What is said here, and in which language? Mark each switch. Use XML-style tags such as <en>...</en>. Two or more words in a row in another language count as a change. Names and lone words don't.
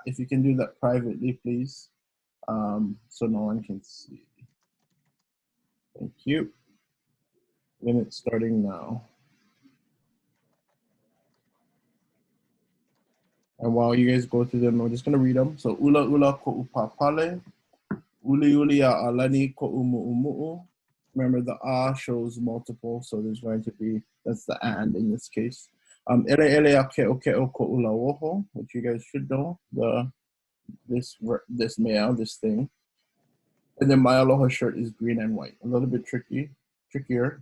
<en>If you can do that privately, please, so no one can see. Thank you. Minute starting now. And while you guys go through them, we're just gonna read them.</en> <haw>So ula ula ko'u papale, uli uli a'alani ko'u mu'umu'u.</haw> <en>Remember the a shows multiple, so there's going to be, that's the and in this case.</en> <haw>Ele ele a ke'o ke'o ko'u lauoho,</haw> <en>which you guys should know, this mea, this thing. And then my aloha shirt is green and white. A little bit trickier.</en>